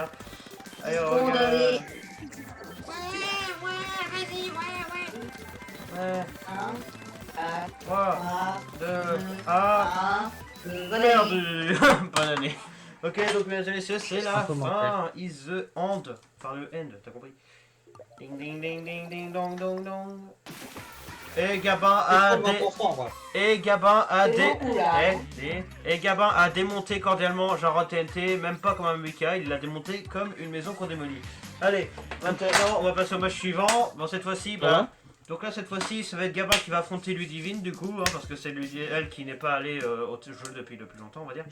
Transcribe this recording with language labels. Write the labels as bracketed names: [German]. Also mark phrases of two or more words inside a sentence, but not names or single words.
[French] Allez, on regarde. Ouais. 3, 2, 1. Perdu. Bonne année. Ok, donc mesdames et messieurs, c'est la fin. [English] Is the end. [French] Enfin, le end, t'as compris. Ding ding ding ding ding dong dong dong. Et Gabin a démonté cordialement Jarod TNT, même pas comme un Mika, il l'a démonté comme une maison qu'on démolit. Allez, maintenant on va passer au match suivant. Bon, cette fois-ci, donc là cette fois-ci ça va être Gabin qui va affronter Ludivine du coup, hein, parce que c'est elle qui n'est pas allée au jeu depuis le plus longtemps on va dire.